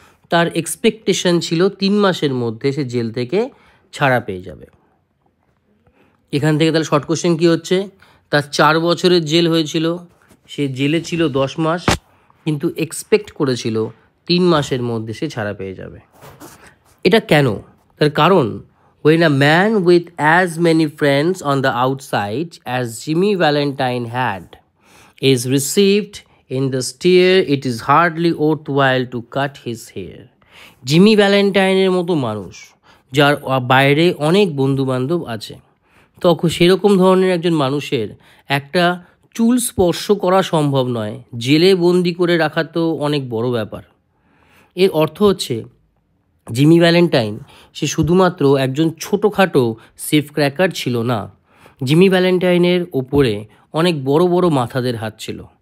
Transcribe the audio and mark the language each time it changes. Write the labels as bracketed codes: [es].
[bn] তার এক্সপেকটেশন ছিল 3 মাসের মধ্যে সে জেল থেকে ছাড়া পেয়ে যাবে। এখান থেকে তাহলে শর্ট কোশ্চেন কী হচ্ছে? তার 4 বছরের জেল হয়েছিল, সে জেলে ছিল 10 মাস, কিন্তু এক্সপেক্ট করেছিল 3 মাসের মধ্যে সে ছাড়া পেয়ে যাবে। এটা কেন? তার কারণ, [en] when a man with as many friends on the outside as Jimmy Valentine had is received in the stir, it is hardly worthwhile to cut his hair. [bn] Jimmy ভ্যালেন্টাইনের মতো মানুষ যার বাইরে অনেক বন্ধুবান্ধব আছে, তখন সেরকম ধরনের একজন মানুষের একটা চুল স্পর্শ করা সম্ভব নয়। জেলে বন্দি করে রাখা তো অনেক বড় ব্যাপার। এর অর্থ হচ্ছে জিমি ভ্যালেন্টাইন সে শুধুমাত্র একজন ছোটোখাটো সেফ ক্র্যাকার ছিল না, জিমি ভ্যালেন্টাইনের ওপরে অনেক বড় বড় মাথাদের হাত ছিল।